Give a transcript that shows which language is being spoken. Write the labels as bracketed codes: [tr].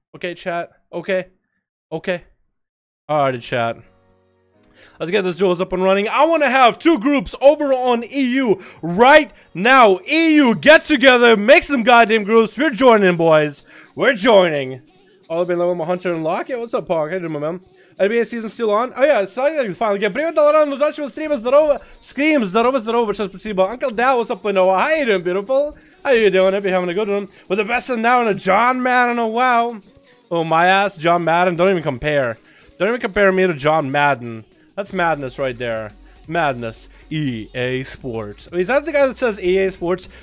[en] Okay, chat. Okay. Okay. Alrighty, chat. Let's get this duels up and running. I want to have 2 groups over on EU right now. EU, get together, make some goddamn groups. We're joining, boys. We're joining. Oh, I've been level my Hunter and Lock. Yeah, what's up, Park? How you doing, man? NBA season still on? Oh, yeah, it's finally. [ru] Привет, Dalaran, удачного стрима, здорово. Scream, здорово, большое спасибо. [en] Uncle Dal, what's up, Lenoa? How you doing, beautiful? How you doing? Hope you're having a good one. With the best of now and a John Madden, oh, wow. Oh, my ass, John Madden. Don't even compare. Don't even compare me to John Madden. That's madness right there. Madness. EA Sports. Is that the guy that says EA Sports?